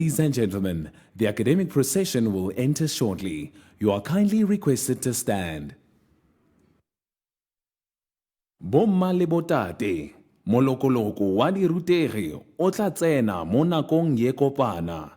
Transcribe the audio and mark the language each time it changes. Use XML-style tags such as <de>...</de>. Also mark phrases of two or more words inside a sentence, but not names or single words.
<en>Ladies and gentlemen, the academic procession will enter shortly. You are kindly requested to stand.</en> <nso>Bomma le botate, molokoloko wa dirutegi o tla tsena mo nakong ye kopana.</nso>